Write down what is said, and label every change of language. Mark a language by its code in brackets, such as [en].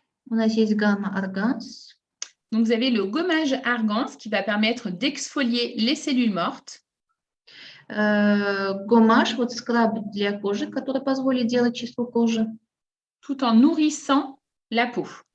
[ru] У нас есть гамма Argance. [fr] Donc, vous avez le gommage Argance qui va permettre d'exfolier les cellules mortes. [ru] Гомаж, вот скраб для кожи, который позволит делать чистку кожи. [fr] Tout en nourrissant la peau.